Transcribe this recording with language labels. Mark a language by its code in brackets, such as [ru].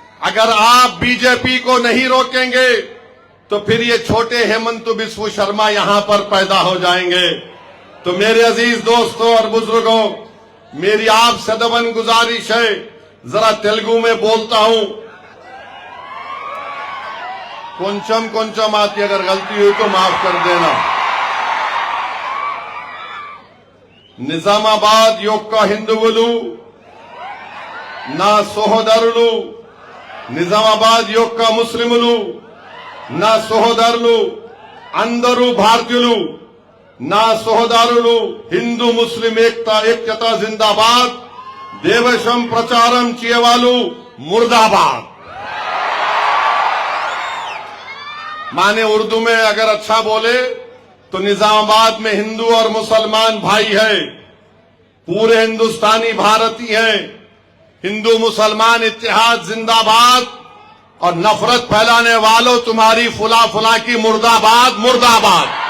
[hi] अगर आप बीजेपी को नहीं रोकेंगे तो फिर ये छोटे हेमंत बिस्व शर्मा यहां पर पैदा हो जाएंगे। तो मेरे अजीज दोस्तों और बुजुर्गों, मेरी आपसे दबन गुजारिश है, जरा तेलुगु में बोलता हूं। [te] కొంచెం [hi] आती, अगर गलती हुई तो माफ कर देना। [te] నిజామాబాద్ యొక్క హిందువులు నా సోదరులు, నిజామాబాద్ యొక్క ముస్లిములు నా సోదరులు, అందరూ భారతీయులు నా సోదరులు। హిందూ ముస్లిం ఐక్యత జిందాబాద్, దేశం ప్రచారం చేయవాళ్ళు ముర్దాబాద్। [hi] माने उर्दू में अगर अच्छा बोले तो निजामाबाद में हिंदू और मुसलमान भाई है, पूरे हिंदुस्तानी भारतीय हैं। हिंदू मुसलमान इत्तेहाद जिंदाबाद और नफरत फैलाने वालों तुम्हारी फुला फुला की मुर्दाबाद मुर्दाबाद।